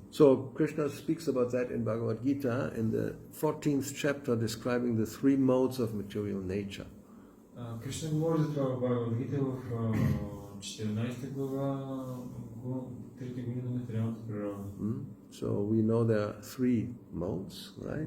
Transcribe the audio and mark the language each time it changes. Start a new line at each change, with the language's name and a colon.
English: So Krishna speaks about that in Bhagavad Gita in the 14th chapter, describing the three modes of material nature.
Bulgarian: Кришна говори за това в Бхагавад Гита в 14 глава, 3 години на материалната природа.
English: So we know there are three modes, right?